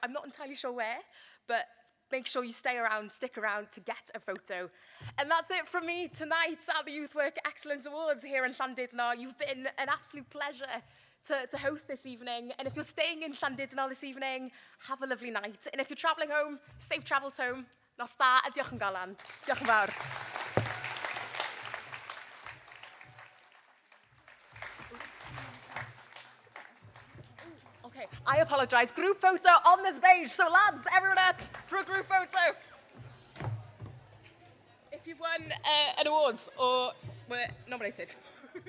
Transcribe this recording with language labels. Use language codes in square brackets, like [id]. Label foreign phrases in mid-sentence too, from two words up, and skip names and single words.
[en] I'm not entirely sure where, but make sure you stick around to get a photo. And that's it from me tonight at the Youth Work Excellence Awards here in Llandudno. You've been an absolute pleasure to host this evening. And if you're staying in Llandudno this evening, have a lovely night. And if you're travelling home, safe travels home. [cy] Nos da a diolch yn galan. Diolch yn fawr. [en] Okay, I apologise. Group photo on the stage. So lads, everyone up for a group photo. If you've won an awards or were nominated.